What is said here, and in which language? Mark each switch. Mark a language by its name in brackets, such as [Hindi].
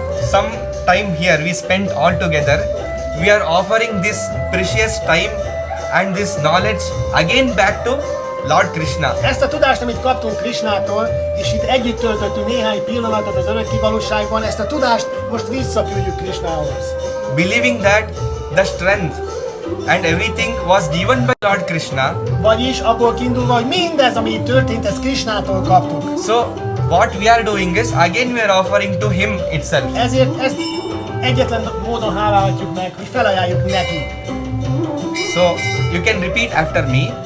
[English] Some time here we spent all together. We are offering this precious time and this knowledge again back to Lord Krishna. [Hungarian] Ezt a tudást, amit kaptunk Krishnától, és itt együtt töltöttünk néhány pillanatot az örök valóságban, ezt a tudást most visszaküldjük Krishnához. [English] Believing that the strength and everything was given by Lord Krishna. [Hungarian] Vagyis abból kiindulva, hogy mindez, ami itt történt, ezt Krishnától kaptuk. [English] So what we are doing is again we are offering to him itself. [Hungarian] Ezért ezt egyetlen módon hálálhatjuk meg, hogy felajánljuk neki. [English] So you can repeat after me.